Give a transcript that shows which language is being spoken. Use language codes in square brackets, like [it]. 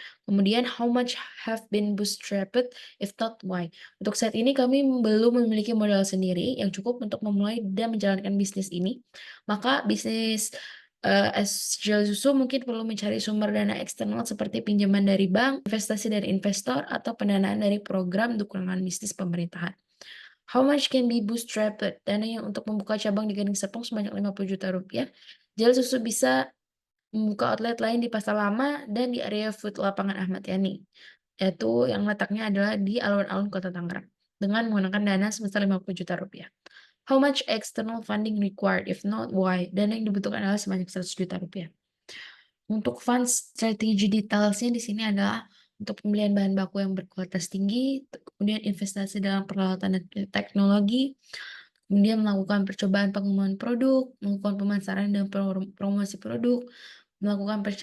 [id] Kemudian, [en] how much have been bootstrapped? If not, why? [id] Untuk saat ini kami belum memiliki modal sendiri yang cukup untuk memulai dan menjalankan bisnis ini. Maka bisnis Jelly Susu mungkin perlu mencari sumber dana eksternal seperti pinjaman dari bank, investasi dari investor, atau pendanaan dari program dukungan bisnis pemerintahan. [en] How much can be bootstrapped? [id] Dana yang untuk membuka cabang di Gading Serpong sebanyak Rp50 juta. Jelly Susu bisa membuka outlet lain di Pasar Lama dan di area food lapangan Ahmad Yani, yaitu yang letaknya adalah di alun-alun Kota Tangerang, dengan menggunakan dana sebesar Rp50 juta. [en] How much external funding required? If not, why? [id] Dana yang dibutuhkan adalah sebanyak Rp100 juta. Untuk fund strategi detailsnya di sini adalah untuk pembelian bahan baku yang berkualitas tinggi, kemudian investasi dalam peralatan dan teknologi, kemudian melakukan percobaan pengembangan produk, melakukan pemasaran dan promosi produk, melakukan